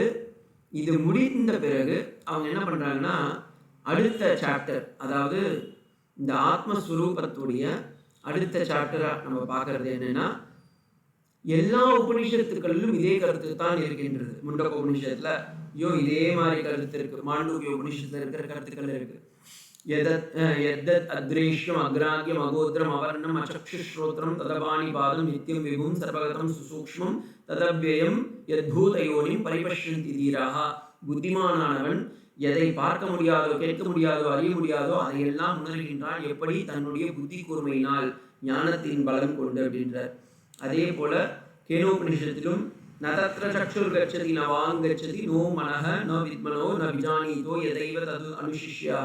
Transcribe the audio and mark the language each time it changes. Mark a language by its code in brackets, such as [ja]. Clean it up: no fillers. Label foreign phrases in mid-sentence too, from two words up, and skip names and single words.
[ta] அடுத்து இது முடிந்த பிறகு அவங்க என்ன பண்றாங்கன்னா அடுத்த சாப்டர், அதாவது இந்த ஆத்மஸ்வரூபத்துடைய அடுத்த சாப்டரா நம்ம பார்க்கறது என்னன்னா, எல்லா உபனிஷத்துக்களிலும் இதே கருத்து தான் இருக்கின்றது. முண்டக உபனிஷத்துல இதே மாதிரி கருத்து இருக்கு. மாண்டூக்கிய உபனிஷத்துல இருக்கிற கருத்துக்கள் இருக்கு. [sa] यद्दत् अद्रेश्यम अग्राह्यम अगोत्रम अवर्णम अचक्षुश्रोत्रम तदपाणि पादम नित्यम विभुम सर्वगतम सुसूक्ष्मम तदव्ययम यद्भूतयोनिम परिपश्यन्ति धीराः. [ta] புத்திமானவன் எதை பார்க்க முடியாதோ, கேட்க முடியாதோ, அறிய முடியாதோ அதையெல்லாம் உணர்கின்றான். எப்படி? தன்னுடைய புத்தி கூர்மையினால், ஞானத்தின் பலம் கொண்டு அப்படின்றார். அதே போல கேனோபனிஷத்திலும் [sa] न तत्र चक्षुर् गच्छति न वाङ् गच्छति नो मनः न विद्मनो न विजानीतो यथैव तद् अनुशिष्याः.